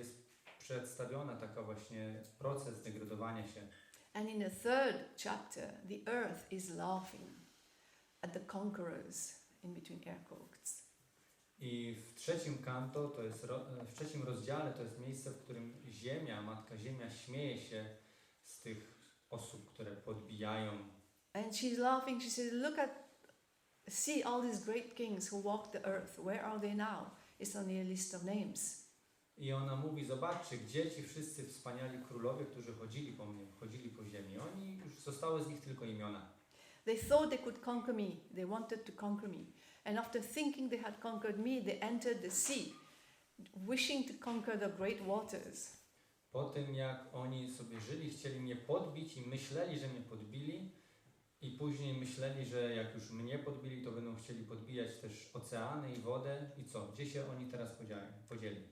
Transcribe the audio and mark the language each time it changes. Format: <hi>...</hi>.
<pl>Jest przedstawiona taka właśnie proces degradowania się.</pl> <en>And in the 3rd chapter, the earth is laughing at the conquerors, in between air quotes.</en> <pl>I w 3 kanto, to jest w 3 rozdziale, to jest miejsce, w którym Ziemia, Matka Ziemia śmieje się z tych osób, które podbijają.</pl> <en>And she's laughing, she says, see all these great kings who walked the earth, where are they now? It's on the list of names.</en> <pl>I ona mówi, zobaczcie, gdzie ci wszyscy wspaniali królowie, którzy chodzili po ziemi. Oni już zostały z nich tylko imiona.</pl> <en>They thought they could conquer me. They wanted to conquer me. And after thinking they had conquered me, they entered the sea, wishing to conquer the great waters.</en> <pl>Po tym, jak oni sobie żyli, chcieli mnie podbić i myśleli, że mnie podbili. I później myśleli, że jak już mnie podbili, to będą chcieli podbijać też oceany i wodę. I co? Gdzie się oni teraz podzieli?</pl>